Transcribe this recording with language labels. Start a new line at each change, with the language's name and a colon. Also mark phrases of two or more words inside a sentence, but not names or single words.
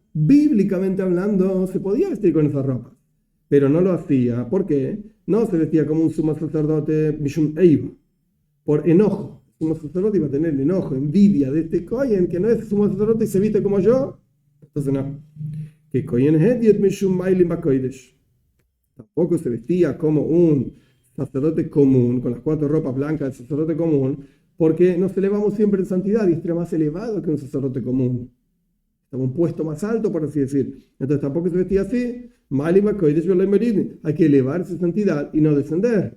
Spanish: Bíblicamente hablando, se podía vestir con esas ropas, pero no lo hacía. ¿Por qué? No se vestía como un sumo sacerdote
Hebrew: משום איבה,
Spanish: por enojo. El sumo sacerdote iba a tener enojo, envidia de este kohen que no es sumo sacerdote y se viste como yo. Entonces no. Que
Hebrew: כהן הדיוט משום מעלין בקודש.
Spanish: Tampoco se vestía como un sacerdote común, con las 4 ropas blancas del sacerdote común, porque nos elevamos siempre en santidad y era más elevado que un sacerdote común. Estaba un puesto más alto, por así decir. Entonces tampoco se vestía así. Hay que elevar su santidad y no descender.